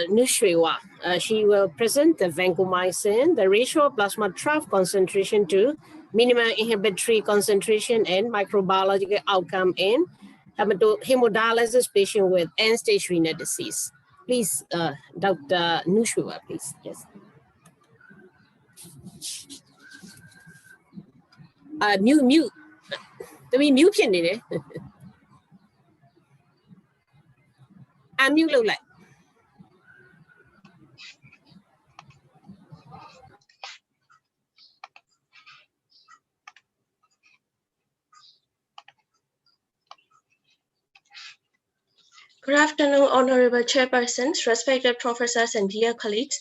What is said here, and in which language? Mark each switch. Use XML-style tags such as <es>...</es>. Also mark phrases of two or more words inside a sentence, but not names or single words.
<en>Nushriwa, she will present the vancomycin, the ratio of plasma trough concentration to minimum inhibitory concentration and microbiological outcome in hemodialysis patient with end-stage renal disease. Please, Dr. Nushriwa, please. Yes. Mute.</en> <my>တမီ mute ဖြစ်နေတယ် unmute လုပ်လိုက်</my> <en>Good afternoon, honorable chairpersons, respected professors, and dear colleagues.</en>